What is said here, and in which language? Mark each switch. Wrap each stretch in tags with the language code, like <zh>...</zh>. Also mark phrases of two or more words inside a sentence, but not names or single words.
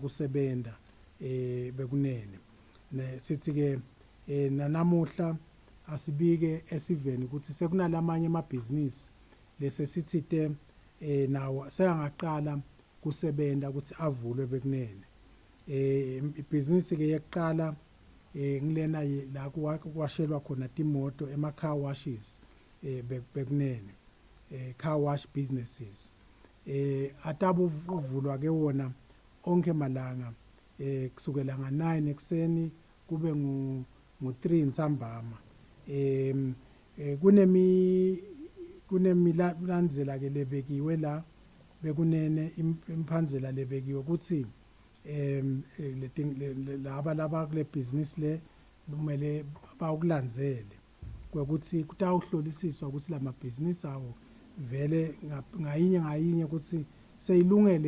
<ss>kusebenta bekunene sithi ke nanamuhla asibike esiveni ukuthi sekunalamanye amabhizinisi lesesithite nawo sekangaqala kusebenta ukuthi avulwe bekunene ibhizinisi ke yeqala ngilena la kwashelwa khona timoto ema-</ss> <en>car washes</en> <ss>bekunene</ss> <en>car wash businesses</en> <ss>atabo uvulwa ke wona onke malanga kusukela nga9 ekseni kube ngu3 nsambama kunemilandzela ke lebekiwe la bekunene imphandzela lebekiwe ukuthi laba kule business le kumele bawukulandzele kwekuthi kutawuhlolisiswa ukuthi lamabhizinisi awo vele ngayinye ukuthi seyilungele</ss>